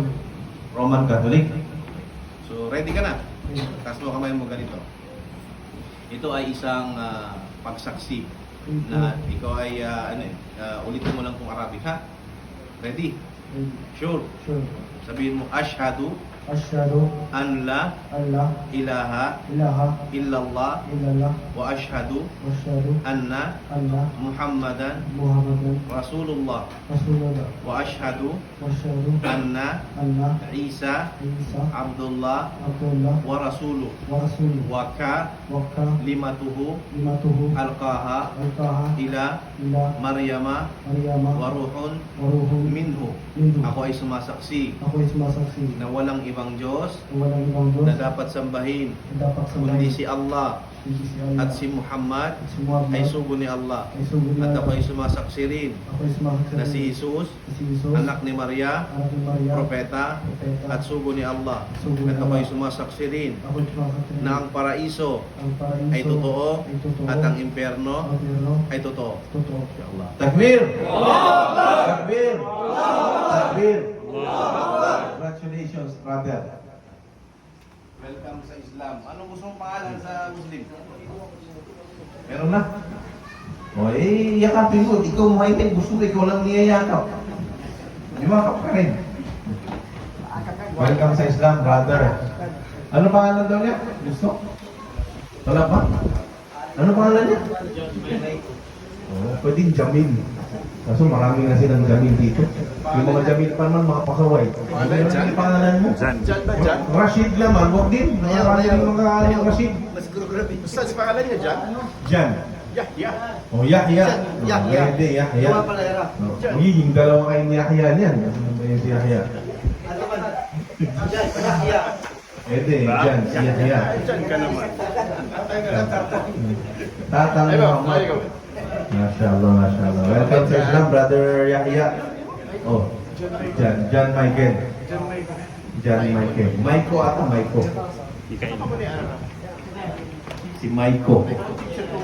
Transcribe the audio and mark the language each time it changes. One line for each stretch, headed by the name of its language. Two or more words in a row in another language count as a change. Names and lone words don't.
Filipino: Roman Catholic? So, ready ka na? Yeah. Taas mo kamay mo ganito. Ito ay isang pagsaksi na ikaw ay ulitin mo lang kung Arabic, ha?
English: Ready? Sure? Sure.
Filipino: Sabihin mo,
Arabic: Ashhadu Asyhadu أن لا أن لا ilaha ilaha illallah illallah وأشهد وأشهد anna anna Muhammadan Muhammadan Rasulullah Rasulullah وأشهد وأشهد anna anna Isa Isa Abdullah Abdullah ورسوله ورسوله وكـ وكـ limatuhu limatuhu alqaha alqaha ila ila Maryama Maryama وروح وروح minhu. minhu.
Filipino: Ako ay sumasaksi Ako ay sumasaksi na walang ibang Diyos na walang ibang Diyos na dapat sambahin na dapat kundi sambahin si Allah kundi si Allah at si Muhammad at si Muhammad ay sugo ni Allah. ay sugo ni At Allah. ako ay sumasaksi rin Ako ay sumasaksi na si Jesus, si Jesus anak ni Maria, anak ni Maria propeta, propeta at sugo ni Allah. sugo ni At ako ay Allah. sumasaksi rin Ako ay sumasaksi na ang paraiso ang paraiso ay totoo ay totoo at ang impyerno ang impyerno ay totoo. totoo.
Arabic: يا الله. تكبير! تكبير! تكبير!
English: Congratulations, brother.
Filipino: Welcome sa Islam. Anong gusto mong pangalan sa Muslim? Meron na? O yakapin mo. Ikaw mahintay. Gusto mo, ikaw lang niyayakap. Yumakap ka rin. Welcome sa Islam, brother. Ano pangalan daw niya? Gusto? Wala pa? Ano pangalan niya? Oh, pwedeng Jamil. Kaso marami na silang Jamil dito. Yung mga Jamil pa naman, mga pasaway. Ano pangalan mo? Jan. Jan ba, Jan? Rashid naman, huwag din. Marami rin mga Rashid. Basta sa pangalan niya, Jan? Jan. Yahya. Oh, Yahya. Yahya. Pwede, Yahya. Wala pala era. Oh, magiging dalawa kayong Yahya niyan. Ano ba yung si Yahya? Yahya. Pwede, Jan, si Yahya. Jan ka naman. Tatang Muhammad.
Arabic: ما شاء الله، ما شاء الله.
Filipino: Welcome sa Islam, brother Yahya. Oh, Jan Michael. Jan Michael. Maiko ata, Maiko. Si Maiko.